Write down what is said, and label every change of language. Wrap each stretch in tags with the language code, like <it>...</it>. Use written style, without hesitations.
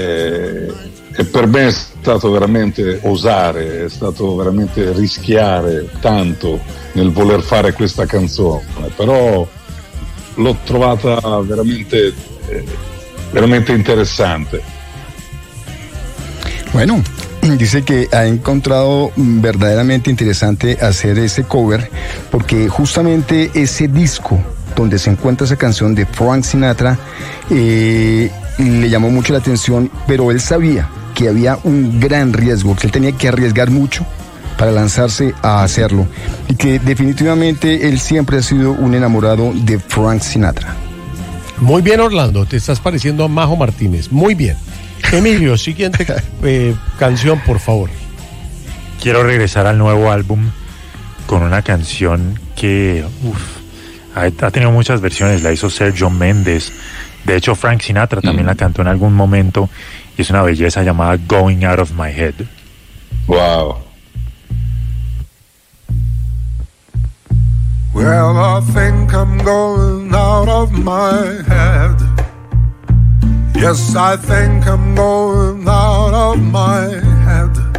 <it>E per me è stato veramente osare, è stato veramente rischiare tanto nel voler fare questa canzone, però l'ho trovata veramente veramente interessante.</it> <es>Bueno, dice que ha encontrado verdaderamente interesante hacer ese cover porque justamente ese disco donde se encuentra esa canción de Frank Sinatra le llamó mucho la atención, pero él sabía que había un gran riesgo, que él tenía que arriesgar mucho para lanzarse a hacerlo, y que definitivamente él siempre ha sido un enamorado de Frank Sinatra. Muy bien, Orlando, te estás pareciendo a Majo Martínez, muy bien. Emilio, siguiente canción, por favor. Quiero regresar al nuevo álbum con una canción que ha tenido muchas versiones, la hizo Sergio Méndez. De hecho, Frank Sinatra también la cantó en algún momento y es una belleza llamada Going Out of My Head. Wow.</es> <en>Well, I think I'm going out of my head. Yes, I think I'm going out of my head.</en>